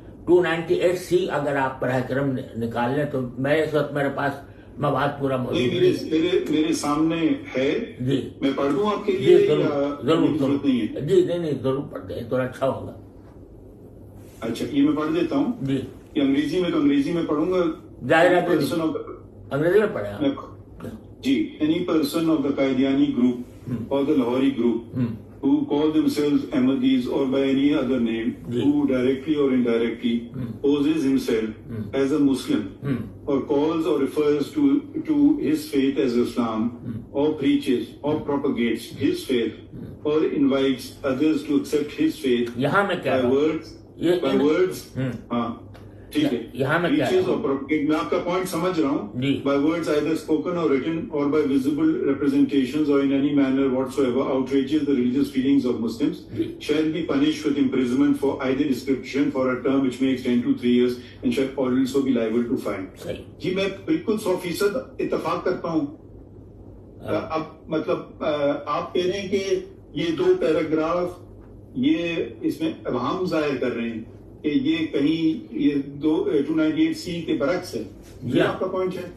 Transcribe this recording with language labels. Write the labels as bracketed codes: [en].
[ur] 298C اگر آپ براہ کرم نکال لیں تو اس وقت میرے پاس مواد پورا موجود ہے. میرے سامنے ہے. جی میں پڑھ دوں آپ کے لیے؟ ضرور. جی نہیں ضرور پڑھ دیں تو اچھا ہوگا. اچھا یہ میں پڑھ دیتا ہوں. جی یہ انگریزی میں تو انگریزی میں پڑھوں گا. ظاہر ہے انگریزی میں پڑھیں. جی. [en] Any person of the Qaediani group or the Lahori group who call themselves Ahmadis or by any other name who directly or indirectly poses himself as a Muslim or calls or refers to his faith as Islam or preaches or propagates his faith or invites others to accept his faith [ur] یہاں میں کیا [en] by words [ur] ٹھیک ہے. یہاں میں کیا میں آپ کا پوائنٹ سمجھ رہا ہوں. [en] by words either spoken or written or by visible representations or in any manner whatsoever outrages the religious feelings of Muslims shall be punished with imprisonment for either description for a term which may extend to 3 years and shall also be liable to fine. [ur] جی میں بالکل 100% اتفاق کرتا ہوں. اب مطلب آپ کہہ رہے ہیں کہ یہ 2 پیراگراف یہ اس میں ابہام ظاہر کر رہے ہیں کہ یہ کہیں یہ 298C کے برعکس ہے. یہ آپ کا پوائنٹ ہے؟